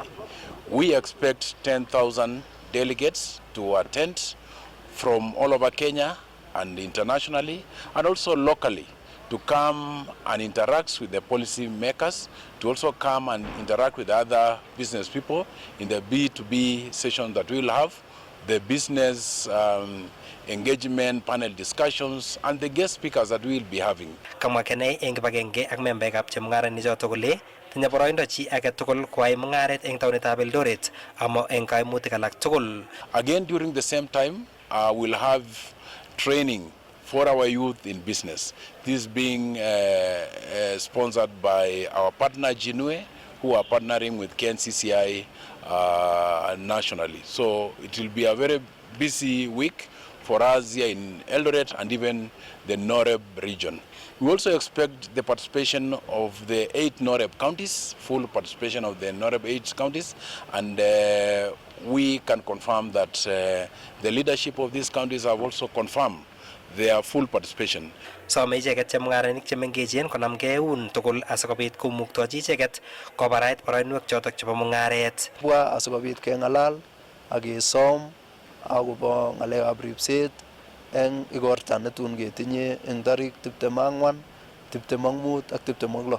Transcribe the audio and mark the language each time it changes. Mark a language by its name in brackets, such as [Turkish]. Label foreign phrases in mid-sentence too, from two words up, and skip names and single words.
[English] We expect 10,000 delegates to attend from all over Kenya and internationally, and also locally, to come and interact with the policy makers, to also come and interact with other business people in the B2B session that we will have, the business engagement panel discussions and the guest speakers that we will be having. [Kalenjin] Kamwa Kenei eng kibagenge ak membaekab chemung'arainik chotok kole tinye boroindo chi age tugul koyai mung'aret eng taunetab Eldoret amo eng kaimutik alak tugul. [English] Again, during the same time, we'll have training for our youth in business. This being sponsored by our partner Jinue, who are partnering with KNCCI nationally. So it will be a very busy week for us here in Eldoret and even the Noreb region. We also expect the participation of the 8 Noreb counties, full participation of the Noreb 8 counties, and we can confirm that the leadership of these counties have also confirmed their full participation. [Kalenjin] Some icheket chemung'arainik chemengechen konamgei eun tugul asikobit komuktochi icheket kobarait boroinwek chotok chebo mung'aret. Bwa asikobit keng'alal ak kesom akobo ng'alekab ripset eng igorta netun ketinye eng tarik 24, 25 ak 26.